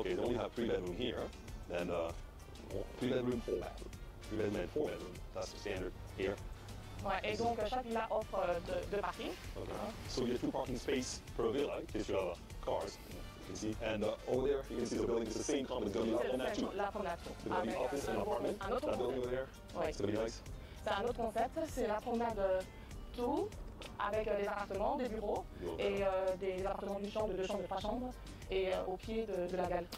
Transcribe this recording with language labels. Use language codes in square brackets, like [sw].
[en] Okay, then we have 3 bedroom here, then 3 bedroom, 4 bathroom. 3 bedroom and 4 bedroom. That's the standard here. [fr] Ouais, et donc chaque villa offre deux parkings. [en] Okay. So you have 2 parking spaces per villa in case you have cars. You can see, and over there you can see the building is the same company. It's going to be on that too. La promenade too. It's going to be office and apartment. [fr] Un autre [en] That building [fr] concept. [en] over there. [fr] Ouais. [en] It's going to be nice. [fr] C'est un autre concept, c'est la promenade tout avec des appartements, des bureaux et des appartements d'une chambre, de 2 chambres, de 3 chambres et au pied de la galerie.